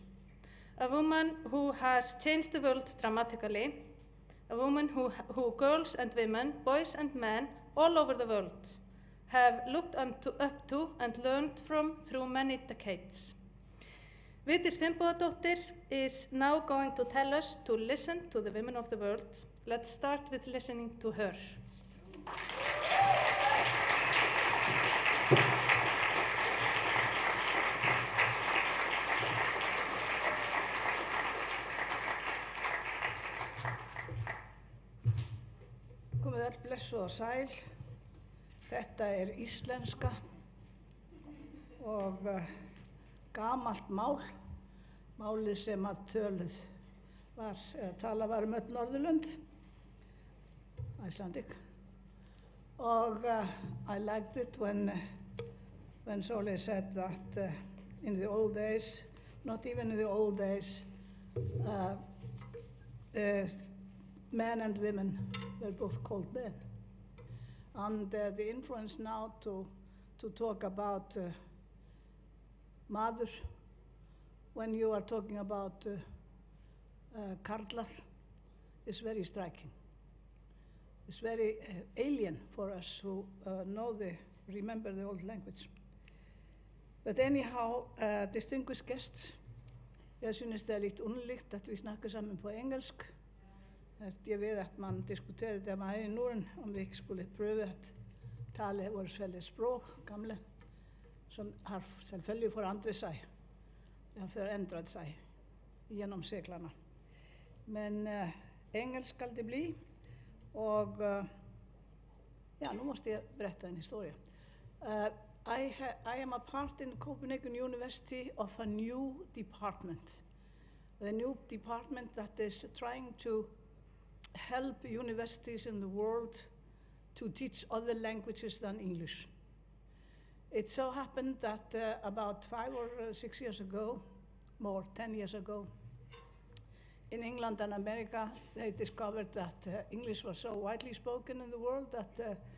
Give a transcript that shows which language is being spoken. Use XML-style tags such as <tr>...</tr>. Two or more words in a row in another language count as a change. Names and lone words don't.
<en>A woman who has changed the world dramatically, a woman who girls and women, boys and men, all over the world have looked up to and learned from through many decades. Vigdís Finnbogadóttir is now going to tell us to listen to the women of the world. Let's start with listening to her.</en> <is>Komið öll blessuð og sæl. Þetta íslenska og gamalt mál, málið sem að talað var öll Norðurlönd, Icelandic.</is> <en>Og I liked it when Sóley said that in the old days, not even in the old days, men and women were both called men. And the influence now to talk about maður when you are talking about karlar is very striking. It's very alien for us who remember the old language. But anyhow, distinguished guests,</en> <da>jeg synes det litt underligt at vi snakker sammen på engelsk. Jeg ved at man diskuterer det med her i Norden, om vi ikke skulle prøve at tale vores fælles språk, gamle, som har selvfølgelig forandret sig.</da> <no>Det har forandret sig gjennom seklerne. Men engelsk skal det bli, og ja, nu måste jeg berette en historie.</no> <en>I am a part in Copenhagen University of a new department. A new department that is trying to help universities in the world to teach other languages than English. It so happened that about 5 or 6 years ago, more 10 years ago, in England and America, they discovered that English was so widely spoken in the world that</en>